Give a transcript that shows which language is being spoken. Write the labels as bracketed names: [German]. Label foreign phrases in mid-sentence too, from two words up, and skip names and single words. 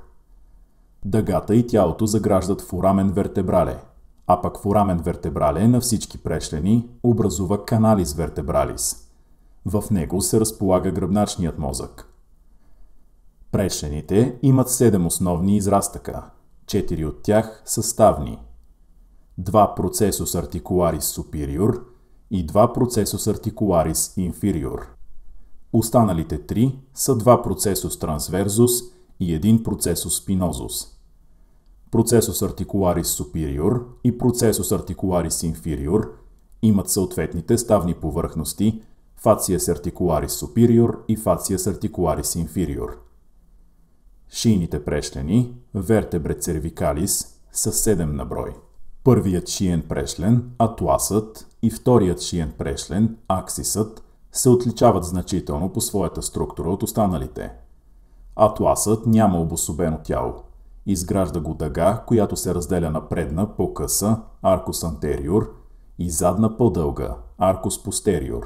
[Bulgarian] Дъгата и тялото заграждат [Latin] foramen vertebrale, [Bulgarian] а пък [Latin] foramen vertebrale [Bulgarian] на всички прешлени образува [Latin] canalis vertebralis. [Bulgarian] В него се разполага гръбначният мозък. Прешлените имат 7 основни израстъка, 4 от тях са ставни. [Latin] 2 processus articularis superior и 2 processus articularis inferior. [Bulgarian] Останалите 3 са [Latin] 2 processus transversus и 1 processus spinosus. Processus articularis superior и processus articularis inferior [Bulgarian] имат съответните ставни повърхности [Latin] facies articularis superior и facies articularis inferior. [Bulgarian] Шийните прешлени, [Latin] vertebrae cervicalis, [Bulgarian] са 7 на брой. Първият шиен прешлен, атласът, и вторият шиен прешлен, аксисът, се отличават значително по своята структура от останалите. Атласът няма обособено тяло. Изгражда го дъга, която се разделя на предна по-къса, [Latin] arcus anterior, [Bulgarian] и задна по-дълга, [Latin] arcus posterior.